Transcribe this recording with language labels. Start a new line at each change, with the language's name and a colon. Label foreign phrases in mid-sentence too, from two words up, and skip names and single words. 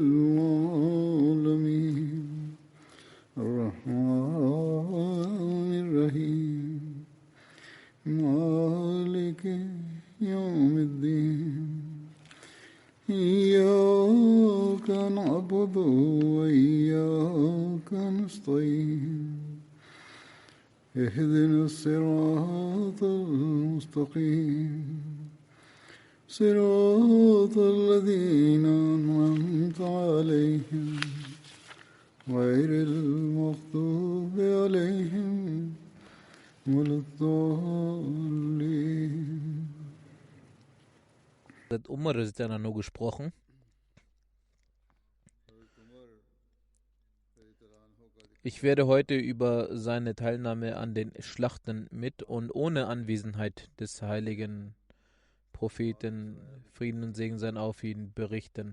Arabic: العالمين الرحمن الرحيم مالك يوم الدين إياك نعبد وإياك نستعين اهدنا الصراط المستقيم صراط الذين أنعمت عليهم غير المغضوب عليهم ولا الضالين.
German: Hat Umar nur gesprochen. Ich werde heute über seine Teilnahme an den Schlachten mit und ohne Anwesenheit des heiligen Propheten, Frieden und Segen sein auf ihn, berichten.